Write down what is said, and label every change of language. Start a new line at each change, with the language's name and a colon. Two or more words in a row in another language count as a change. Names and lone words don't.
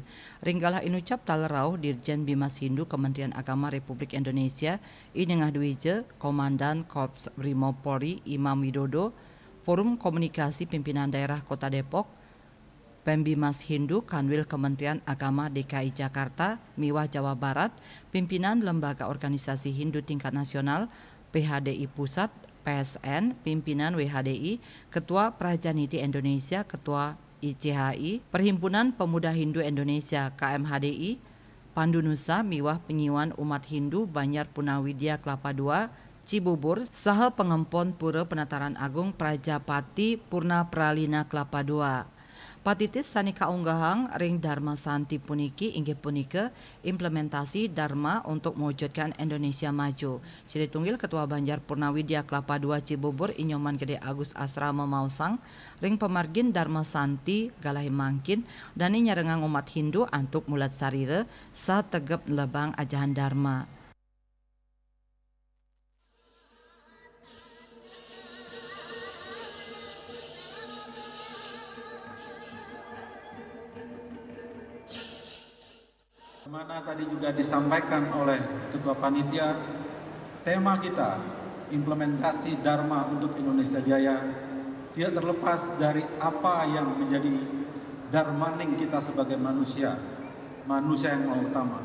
Balinese: Ring galah inucap talerau Dirjen Bimas Hindu Kementerian Agama Republik Indonesia Inengah Dwije Komandan Korps Brimo Polri Imam Widodo Forum Komunikasi Pimpinan Daerah Kota Depok Pembimas Hindu Kanwil Kementerian Agama DKI Jakarta, Miwah Jawa Barat, Pimpinan Lembaga Organisasi Hindu Tingkat Nasional, PHDI Pusat, PSN, Pimpinan WHDI, Ketua Prajaniti Indonesia, Ketua ICHI, Perhimpunan Pemuda Hindu Indonesia KMHDI, Pandu Nusa Miwah Penyiwan Umat Hindu Banjar Punawidya Kelapa II, Cibubur, saha pengempon Pura Penataran Agung Prajapati Purna Pralina Kelapa II. Patitis sanika unggahang ring Dharma Santi puniki inggih punika
Indonesian: implementasi Dharma untuk mewujudkan Indonesia maju.
Balinese: Siri tunggil Ketua Banjar Purnawidya Kelapa II Cibubur Inyoman Gede Agus Asrama Mausang ring pemargin Dharma Santi galahi mangkin dani nyarengang umat Hindu antuk mulat sarire sa tegep lebang ajahan Dharma.
Indonesian: Mana tadi juga disampaikan oleh Ketua Panitia, tema kita implementasi Dharma untuk Indonesia Jaya tidak terlepas dari apa yang menjadi dharmaning kita sebagai manusia yang utama.